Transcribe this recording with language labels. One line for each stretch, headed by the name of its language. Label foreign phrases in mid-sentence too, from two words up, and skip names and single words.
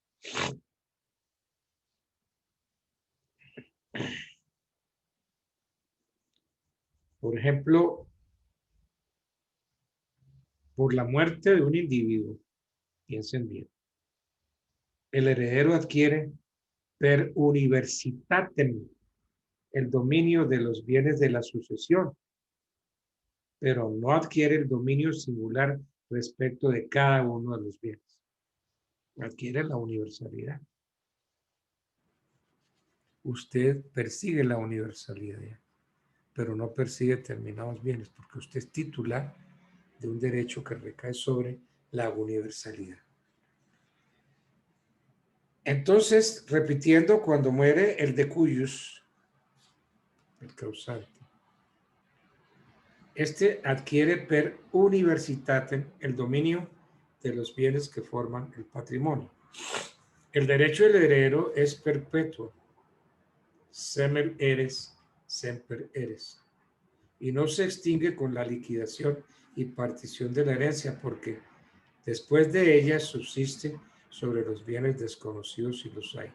Spanish: Por ejemplo, por la muerte de un individuo, piensen bien, el heredero adquiere
Latin: per universitatem
Spanish: el dominio de los bienes de la sucesión, pero no adquiere el dominio singular respecto de cada uno de los bienes. Adquiere la universalidad. Usted persigue la universalidad, pero no persigue determinados bienes, porque usted es titular de un derecho que recae sobre la universalidad. Entonces, repitiendo, cuando muere el
Latin: de cuyos,
Spanish: el causante, este adquiere
Latin: per universitatem
Spanish: el dominio de los bienes que forman el patrimonio. El derecho del heredero es perpetuo,
Latin: semer eres, semper eres,
Spanish: y no se extingue con la liquidación y partición de la herencia, porque después de ella subsiste sobre los bienes desconocidos si los hay.